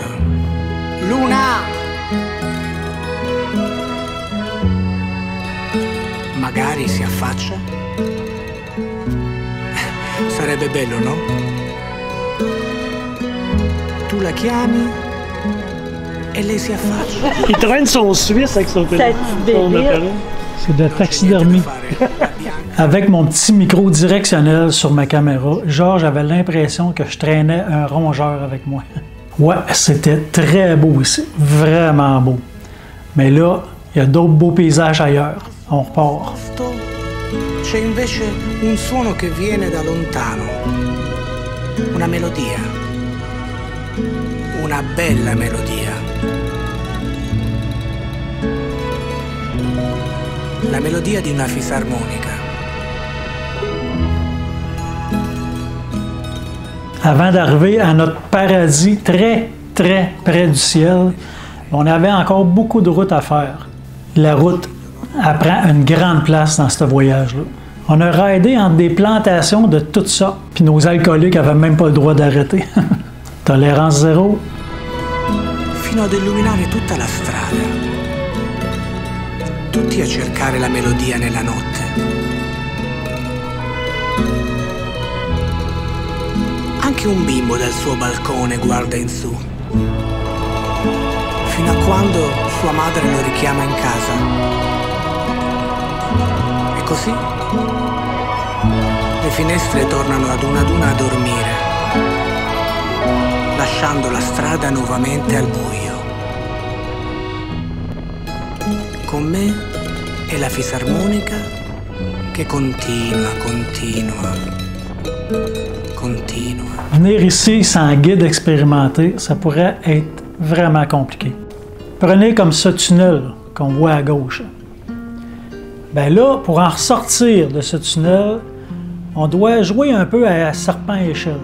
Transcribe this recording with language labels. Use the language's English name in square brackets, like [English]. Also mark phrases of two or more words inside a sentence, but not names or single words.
[Italian] Luna! Magari si affaccia. Sarebbe bello, no? Tu la chiami et lei si affaccia. [French] Il traîne son Suisse avec son téléphone. C'est de taxidermie. Avec mon petit micro directionnel sur ma caméra, Georges avait l'impression que je traînais un rongeur avec moi. Ouais, c'était très beau ici, vraiment beau. Mais là, il y a d'autres beaux paysages ailleurs. On repart. [Italian] C'è invece un suono che viene da lontano, una melodia, una bella melodia. La melodia di una fisarmonica. [French] Avant d'arriver à notre paradis très près du ciel, on avait encore beaucoup de route à faire. La route elle prend une grande place dans ce voyage-là. On a raidé entre des plantations de toutes sortes, puis nos alcooliques n'avaient même pas le droit d'arrêter. Tolérance zéro. [Italian] Fino ad illuminare tutta la strada. Tutti a cercare la melodia nella notte. Anche un bimbo dal suo balcone guarda in su. Fino a quando sua madre lo richiama in casa. E così le finestre tornano ad una a dormire, lasciando la strada nuovamente al buio. Con me è la fisarmonica che continua. [French] Venir ici sans guide expérimenté, ça pourrait être vraiment compliqué. Prenez comme ce tunnel qu'on voit à gauche. Ben là, pour en ressortir de ce tunnel, on doit jouer un peu à serpent-échelle.